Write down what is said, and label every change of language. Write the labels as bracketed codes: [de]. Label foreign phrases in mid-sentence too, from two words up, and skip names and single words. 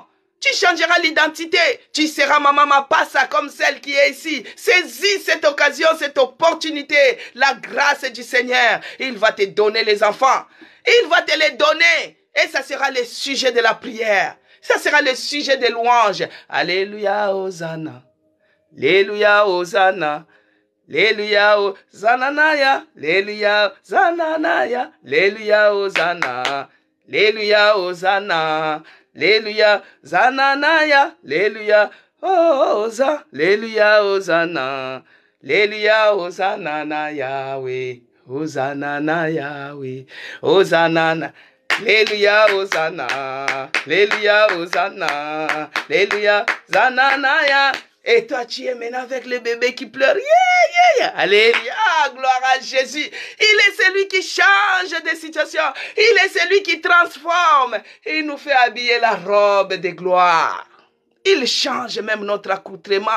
[fr] Tu changeras l'identité. Tu seras Maman Mapassa comme celle qui est ici. Saisis cette occasion, cette opportunité. La grâce du Seigneur. Il va te donner les enfants. Il va te les donner. Et ça sera le sujet de la prière. Ça sera le sujet des louanges. Alléluia, Hosanna. Alléluia, Hosanna. Alléluia, Hosanna. Alléluia, Hosanna. Alléluia, Hosanna. Alléluia, Hosanna. Alléluia, Zananaya, Alléluia, Hosanna, Alléluia, Hosanna, Alléluia, Hosanna, Yahweh, Hosanna, Yahweh, Hosanna. Alléluia, Hosanna. Alléluia, Hosanna. Alléluia, Zananaya. Et toi, tu es maintenant avec le bébé qui pleure. Yeah, yeah, yeah. Alléluia, gloire à Jésus. Il est celui qui change des situations. Il est celui qui transforme. Il nous fait habiller la robe de gloire. Il change même notre accoutrement.